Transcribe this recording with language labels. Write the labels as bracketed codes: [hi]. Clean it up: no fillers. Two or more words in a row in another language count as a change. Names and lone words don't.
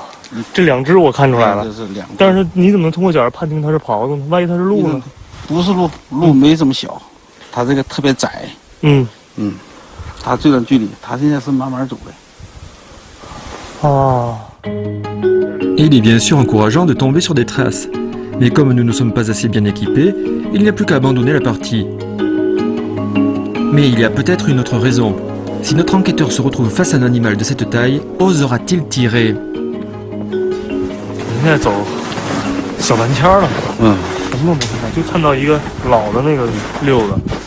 [zh] 这两只我看出来了。这是两只。但是你怎么能通过脚判定它是狍子呢？万一它是鹿呢？不是鹿，鹿没这么小，它这个特别窄。它这段距离，它现在是慢慢走的。啊。 [fr] Et il est bien sûr encourageant de tomber sur des traces. Mais comme nous ne sommes pas assez bien équipés, il n'y a plus qu'à abandonner la partie. Mais il y a peut-être une autre raison. Si notre enquêteur se retrouve face à un animal de cette taille, osera-t-il tirer? [zh] 现在走小半天了，什么都没看，就看到一个老的那个溜子。